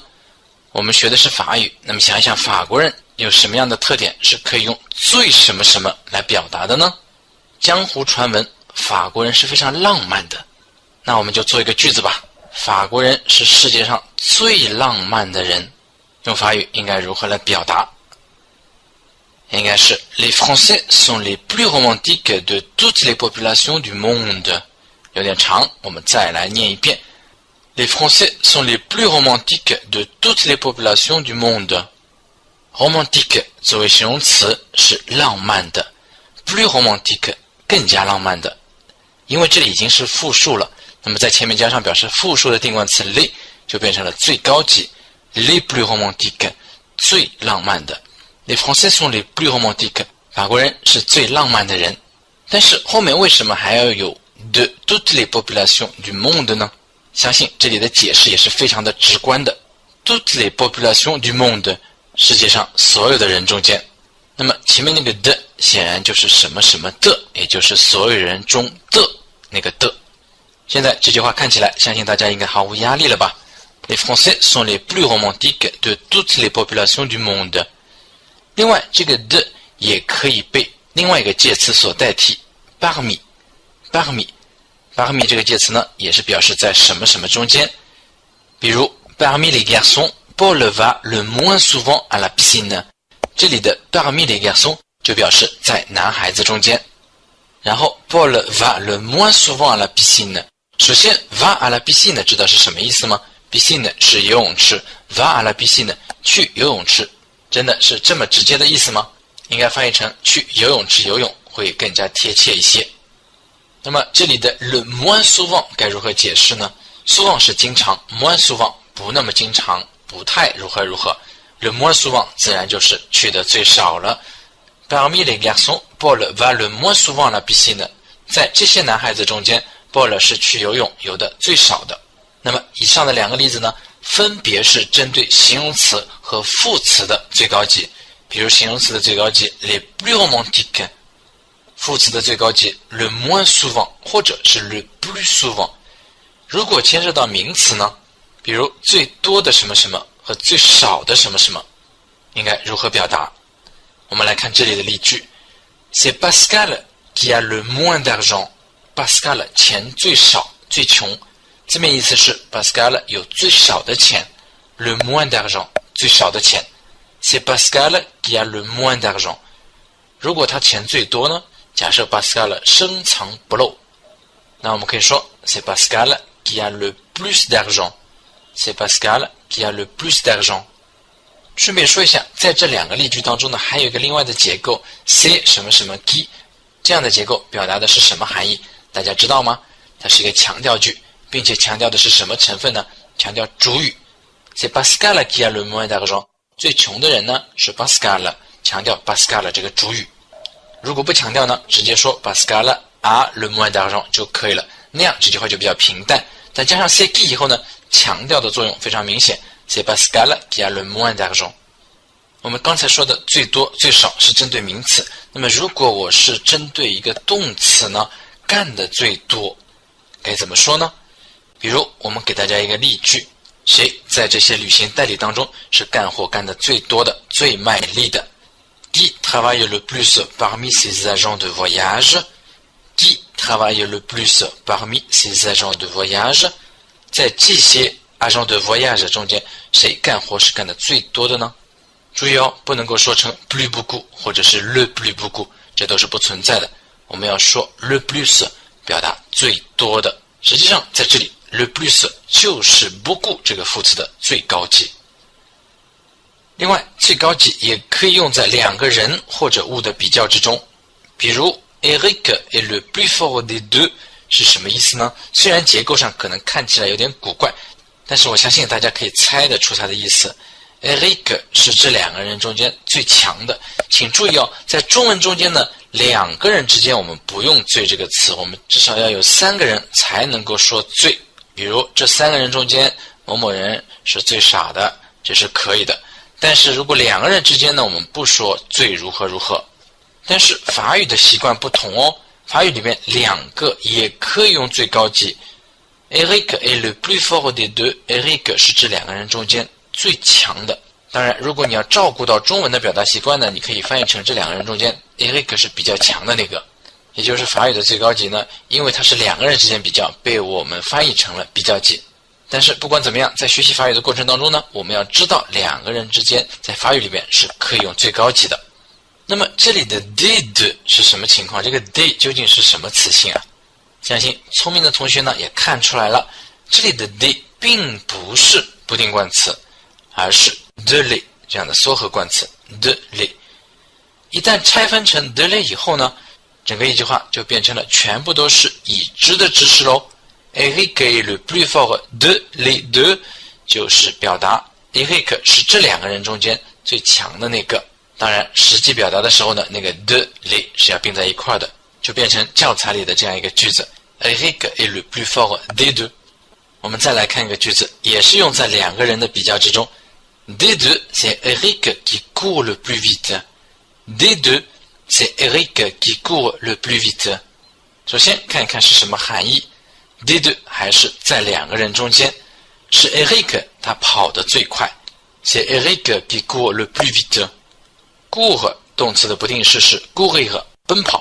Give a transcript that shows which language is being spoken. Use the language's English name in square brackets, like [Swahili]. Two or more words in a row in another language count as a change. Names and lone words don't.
[Chinese] 我们学的是法语，那么想一想法国人有什么样的特点是可以用最什么什么来表达的呢？江湖传闻法国人是非常浪漫的，那我们就做一个句子吧。法国人是世界上最浪漫的人，用法语应该如何来表达？应该是 [French] Les Français sont les plus romantiques de toutes les populations du monde。 [Chinese] 有点长，我们再来念一遍。 [French] Les Français sont les plus romantiques de toutes les populations du monde。 [Chinese] romantique 作为形容词是浪漫的， [French] plus romantique [Chinese] 更加浪漫的。因为这里已经是复数了，那么在前面加上表示复数的定冠词 les 就变成了最高级 [French] les plus romantiques [Chinese] 最浪漫的。 [French] Les Français sont les plus romantiques [Chinese] 法国人是最浪漫的人。但是后面为什么还要有 [French] de toutes les populations du monde [Chinese] 呢？相信这里的解释也是非常的直观的。 [French] toutes les populations du monde [Chinese] 世界上所有的人中间，那么前面那个的显然就是什么什么的，也就是所有人中的那个的。现在这句话看起来，相信大家应该毫无压力了吧？ [French] Les Français sont les plus romantiques de toutes les populations du monde。 [Chinese] 另外，这个的也可以被另外一个介词所代替 parmi 这个介词呢，也是表示在什么什么中间。 [French] 比如 parmi les garçons Paul va le moins souvent à la piscine。 [Chinese] 这里的 [French] parmi les garçons [Chinese] 就表示在男孩子中间。 [French] 然后 Paul va le moins souvent à la piscine。 [Chinese] 首先 [French] va à la piscine [Chinese] 知道是什么意思吗？ piscine 是游泳池， [French] va à la piscine [Chinese] 去游泳池，真的是这么直接的意思吗？应该翻译成去游泳池游泳会更加贴切一些。那么这里的 [French] le moins souvent [Chinese] 该如何解释呢？ souvent 是经常， [French] moins souvent [Chinese] 不那么经常，不太如何如何。 [French] le moins souvent [Chinese] 自然就是去的最少了。 [French] Parmi les garçons Paul va le moins souvent à la piscine。 [Chinese] 在这些男孩子中间 Paul 是去游泳游的最少的。那么以上的两个例子呢，分别是针对形容词和副词的最高级。比如形容词的最高级 [French] les plus romantiques， [Chinese] 副词的最高级 [French] le moins souvent [Chinese] 或者是 [French] le plus souvent。 [Chinese] 如果牵涉到名词呢，比如最多的什么什么和最少的什么什么，应该如何表达？我们来看这里的例句。 [French] C'est Pascal qui a le moins d'argent。 [Chinese] Pascal 钱最少最穷，字面意思是 Pascal 有最少的钱， [French] le moins d'argent [Chinese] 最少的钱。 [French] C'est Pascal qui a le moins d'argent。 [Chinese] 如果他钱最多呢，假设 Pascal 深藏不露，那我们可以说 [French] C'est Pascal qui a le plus d'argent。 C'est Pascal qui a le plus d'argent。 [Chinese] 顺便说一下，在这两个例句当中呢，还有一个另外的结构 c'est 什么什么 qui， 这样的结构表达的是什么含义？大家知道吗？它是一个强调句，并且强调的是什么成分呢？强调主语。 [French] C'est Pascal qui a le moins d'argent。 [Chinese] 最穷的人呢是 Pascal， 强调 Pascal 这个主语。如果不强调呢，直接说 [French] Pascal a le moins d'argent [Chinese] 就可以了，那样这句话就比较平淡。但加上 [French] c'est qui [Chinese] 以后呢，强调的作用非常明显。 [French] C'est Pascal qui a le moins d'argent。 [Chinese] 我们刚才说的最多最少是针对名词，那么如果我是针对一个动词呢，干的最多该怎么说呢？比如我们给大家一个例句，谁在这些旅行代理当中是干活干的最多的，最卖力的？ [French] Qui travaille le plus parmi ces agents de voyage？ Qui travaille le plus parmi ces agents de voyage？ [Chinese] 在这些 [French] agents de voyage [Chinese] 中间，谁干活是干的最多的呢？注意哦，不能够说成 [French] plus beaucoup [Chinese] 或者是 [French] le plus beaucoup， [Chinese] 这都是不存在的。我们要说 [French] le plus， [Chinese] 表达最多的。实际上在这里 [French] le plus [Chinese] 就是 beaucoup 这个副词的最高级。另外，最高级也可以用在两个人或者物的比较之中。 [French] 比如 Eric est le plus fort des deux [Chinese] 是什么意思呢？虽然结构上可能看起来有点古怪，但是我相信大家可以猜得出它的意思。Eric 是这两个人中间最强的。请注意哦，在中文中间呢，两个人之间我们不用最这个词，我们至少要有三个人才能够说最。比如这三个人中间，某某人是最傻的， 这是可以的。但是如果两个人之间呢，我们不说最如何如何。但是法语的习惯不同哦，法语里面两个也可以用最高级。 [French] Eric est le plus fort des deux。 [Chinese] Eric 是指两个人中间最强的。当然，如果你要照顾到中文的表达习惯呢，你可以翻译成这两个人中间 Eric 是比较强的那个。也就是法语的最高级呢，因为它是两个人之间比较，被我们翻译成了比较级。但是不管怎么样，在学习法语的过程当中呢，我们要知道两个人之间在法语里边是可以用最高级的。那么这里的 did 是什么情况？这个 did 究竟是什么词性啊？相信聪明的同学呢也看出来了，这里的 did 并不是不定冠词，而是 [French] de les [Chinese] 这样的缩合冠词 [French] de les。 [Chinese] 一旦拆分成 [French] de les [Chinese] 以后呢，整个一句话就变成了全部都是已知的知识喽。 [French] Eric est le plus fort de les deux [Chinese] 就是表达 Eric 是这两个人中间最强的那个。当然实际表达的时候呢，那个 [French] de les [Chinese] 是要并在一块的，就变成教材里的这样一个句子 [French] Eric est le plus fort des deux。 [Chinese] 我们再来看一个句子，也是用在两个人的比较之中。 [French] Des deux c'est Eric qui court le plus vite。 Des deux c'est Eric qui court le plus vite。 [Chinese] 首先看一看是什么含义。 [French] des deux [Chinese] 还是在两个人中间，是 Eric 他跑得最快， [French] c'est Eric qui court le plus vite。court [Chinese] 动词的不定式是 [French] courir [Chinese] 奔跑。